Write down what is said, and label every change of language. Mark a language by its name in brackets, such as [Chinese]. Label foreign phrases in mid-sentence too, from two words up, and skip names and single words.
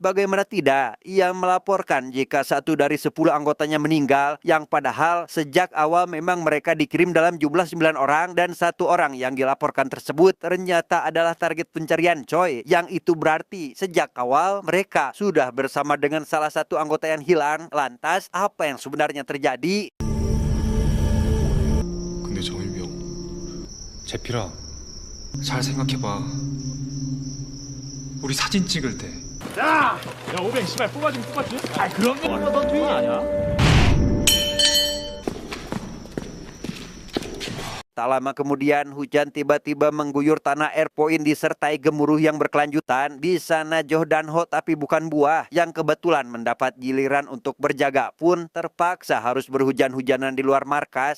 [Indonesian] Bagaimana tidak, ia melaporkan jika 1 dari 10 anggotanya meninggal, yang padahal sejak awal memang mereka dikirim dalam jumlah 9 orang dan 1 orang yang dilaporkan tersebut ternyata adalah target pencarian Choi. Yang itu berarti sejak awal mereka sudah bersama dengan salah satu anggota yang hilang. Lantas apa yang sebenarnya terjadi? [Korean] 근데 정일병, 재필아, 잘 생각해봐. 우리 사진 찍을 때 야! 야, 500 씨발 뽑아주면 뽑았지? 아, 그런 걸로 넌 조용히 아냐? [Indonesian] Tak lama kemudian, hujan tiba-tiba mengguyur tanah Airpoint disertai gemuruh yang berkelanjutan. Di sana Joh dan Ho, tapi bukan buah, yang kebetulan mendapat giliran untuk berjaga pun terpaksa harus berhujan-hujanan di luar markas.